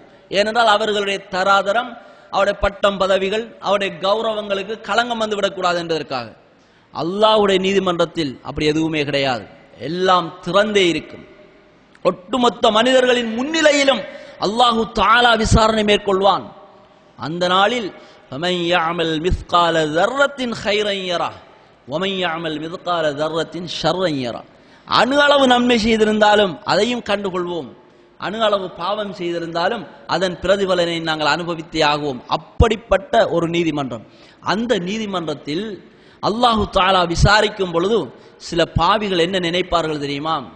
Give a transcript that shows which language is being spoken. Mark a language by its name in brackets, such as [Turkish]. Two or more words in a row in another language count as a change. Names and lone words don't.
[Tamil] ஏனென்றால் அவர்களுடைய தராதரம், அவருடைய பட்டம் பதவிகள், அவருடைய கௌரவங்களுக்கு களங்கம் வந்து விடக்கூடாது என்பதற்காக. அல்லாஹ்வுடைய நீதிமன்றத்தில் அப்படி எதுவுமே கிடையாது. எல்லாம் திறந்தே இருக்கும். ஒட்டுமொத்த மனிதர்களின் முன்னிலையிலும் அல்லாஹு தஆலா விசாரணை மேற்கொள்வான். அந்த நாளில் [Arabic] فَمَنْ يَعْمَلْ مِثْقَالَ ذَرَّةٍ خَيْرًا يَرَهُ وَمَنْ يَعْمَلْ مِثْقَالَ ذَرَّةٍ شَرًّا يَرَهُ. [Tamil] அணு அளவு நன்மை செய்திருந்தாலும் அதையும் கண்டுகொள்வோம், அணு அளவு பாவம் செய்திருந்தாலும் அதன் பிரதிபலனை நாங்கள் அனுபவித்தே ஆகுவோம். அப்படிப்பட்ட ஒரு நீதிமன்றம். அந்த நீதிமன்றத்தில் அல்லாஹு தஆலா விசாரிக்கும் பொழுது சில பாவிகள் என்ன நினைப்பார்கள் தெரியுமா?